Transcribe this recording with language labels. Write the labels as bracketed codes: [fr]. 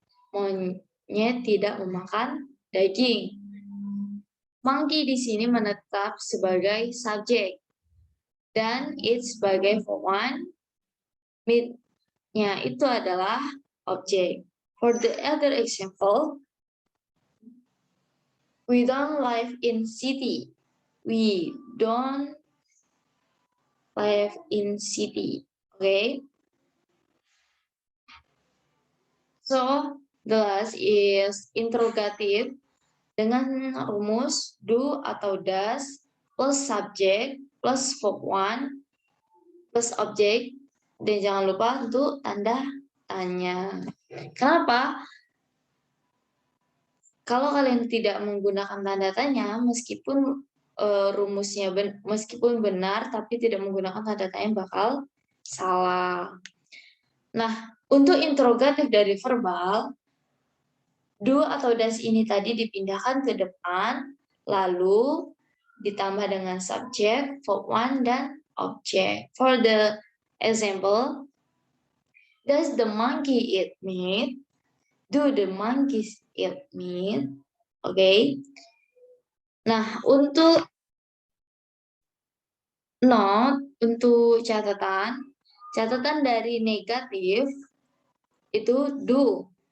[id] Monyet tidak memakan daging. Monkey di sini menetap sebagai subjek dan it sebagai verb 1. Meat-nya itu adalah objek. [en] For the other example, we don't live in city. We don't live in city. Okay. So the last is interrogative [id] dengan rumus do atau does plus subject plus verb 1 plus object dan jangan lupa untuk tanda tanya. Kenapa? Kalau kalian tidak menggunakan tanda tanya, meskipun rumusnya meskipun benar tapi tidak menggunakan tanda tanya bakal salah. Nah, untuk interrogatif dari verbal, do atau does ini tadi dipindahkan ke depan, lalu ditambah dengan subjek, verb 1, dan object. [en] For the example, does the monkey eat meat? Do the monkeys eat meat? Okay. [id] Nah, untuk note, untuk catatan dari negatif itu do.